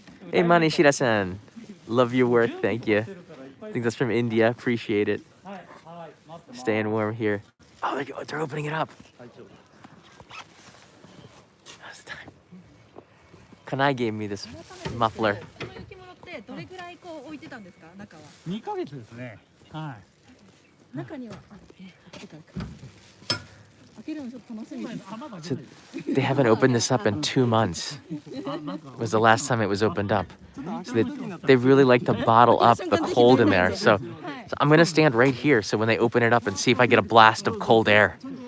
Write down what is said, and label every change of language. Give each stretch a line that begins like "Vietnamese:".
English: Hey, Manishira-san. Love your work. Thank you. I think that's from India. Appreciate it. Staying warm here. Oh, they're opening it up. How's the time? Kanai gave me this muffler.
Japanese: どれぐらいこう置いてたんですか、中は。 2ヶ月ですね。はい。中には開けるのちょっと楽しみです。
English: So they haven't opened this up in 2 months. Was the last time it was opened up. So they really like to bottle up the cold in there. So I'm gonna stand right here so when they open it up and see if I get a blast of cold air.